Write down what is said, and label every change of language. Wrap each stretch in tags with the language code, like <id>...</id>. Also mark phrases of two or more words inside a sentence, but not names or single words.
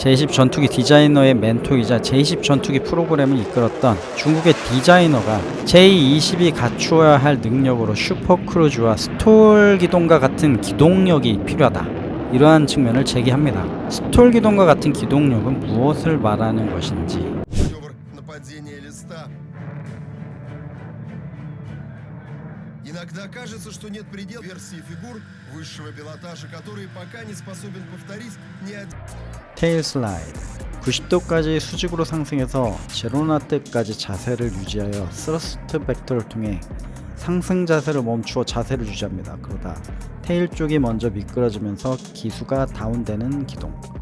<ko>제20 전투기 디자이너의 멘토이자 제20 전투기 프로그램을 이끌었던 중국의 디자이너가 제20이 갖추어야 할 능력으로 슈퍼크루즈와 스톨 기동과 같은 기동력이 필요하다. 이러한 측면을 제기합니다. 스톨 기동과 같은 기동력은 무엇을 말하는 것인지.</ko> <ru>Иногда кажется, что нет предела версии фигур высшего пилотажа, которые пока не способен повторить ни один.</ru> <ko>테일 슬라이드 90도까지 수직으로 상승해서 제로나트까지 자세를 유지하여 스러스트 벡터를 통해 상승 자세를 멈추어 자세를 유지합니다. 그러다 테일 쪽이 먼저 미끄러지면서 기수가 다운되는 기동.</ko>